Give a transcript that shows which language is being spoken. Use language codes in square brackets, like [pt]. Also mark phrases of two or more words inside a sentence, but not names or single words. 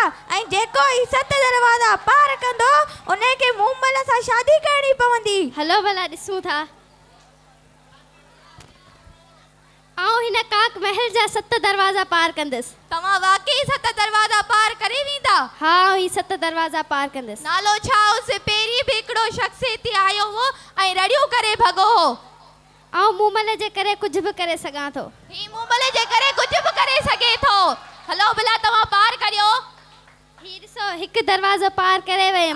[sd] ऐं जेको ही 7 दरवाजा पार कंदो उनखे मूमल सां शादी करणी पवंदी। हलो भला ॾिसूं था। आऊं हिन काक महल जा 7 दरवाजा पार कंदसि। तव्हां वाक़ई 7 दरवाजा पार करे वेंदा? हाँ ही 7 दरवाजा पार कंदसि। नालो छा उस? पहिरीं बि हिकिड़ो शख़्स हिते आयो हो ऐं रड़ियूं करे भॻो हो। आऊं मूमल जे करे कुझु बि करे सघां थो। ही मूमल जे करे कुझु बि करे सघे थो। हलो भला तव्हां पार करियो। ही ॾिसो हिकु दरवाज़ो पार करे वयमि।